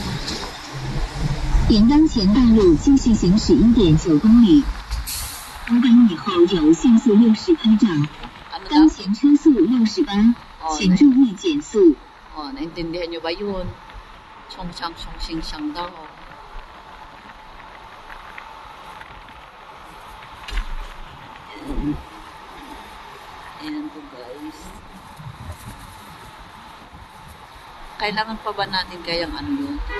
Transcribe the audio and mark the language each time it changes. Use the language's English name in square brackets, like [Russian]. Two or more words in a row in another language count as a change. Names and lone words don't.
[Chinese] 沿当前大路继续行驶1.9公里。登岗以后有限速60拍照， [Filipino] Ano daw? [Chinese] 当前车速68，请注意减速。 [Filipino] Oh, naintindihan nyo ba yun? Chong-chang, chong-sing-sang daw. Ayan. Ayan po, guys. Kailangan pa ba natin kayang ano yun?